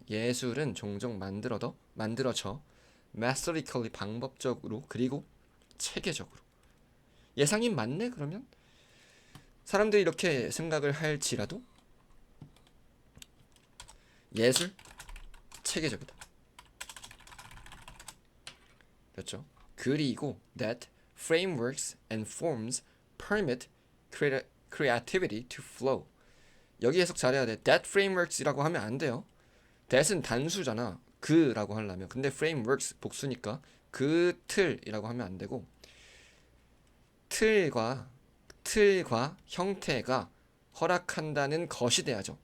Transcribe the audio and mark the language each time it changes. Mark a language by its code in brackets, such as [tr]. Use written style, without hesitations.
[ko] 예술은 종종 만들어져 methodically 방법적으로 그리고 체계적으로. 예상이 맞네 그러면? 사람들이 이렇게 생각을 할지라도 예술 체계적이다. 그렇죠? [en] 그리고 that frameworks and forms permit creativity to flow. [ko] 여기 해석 잘해야 돼. [en] that frameworks [ko] 이라고 하면 안 돼요. that은 단수잖아. 그라고 하려면. 근데 frameworks 복수니까 그 틀이라고 하면 안 되고 틀과 형태가 허락한다는 것이 돼야죠.